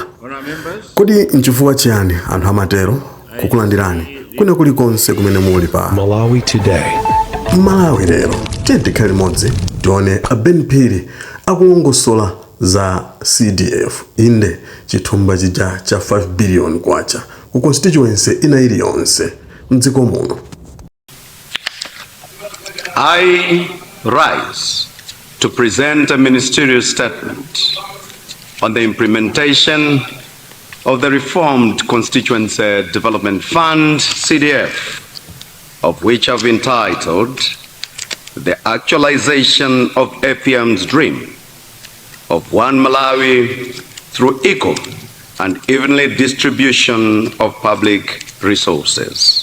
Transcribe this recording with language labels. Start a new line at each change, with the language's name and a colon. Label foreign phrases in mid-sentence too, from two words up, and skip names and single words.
Nyanja: Kodi nchifukwa chiyani anthu amatero kukulandirani kwina kulikonse kumene muli pa Malawi Today? Malawi lero tikhale limodzi tione Ben Phiri akulongosola za CDF inde chithumba chija cha 5 billion kwacha ku constituency ina iliyonse mdziko muno.
English: I rise to present a ministerial statement on the implementation of the reformed Constituency Development Fund, CDF, of which I've entitled The Actualization of APM's Dream of One Malawi through Equal and Evenly Distribution of Public Resources.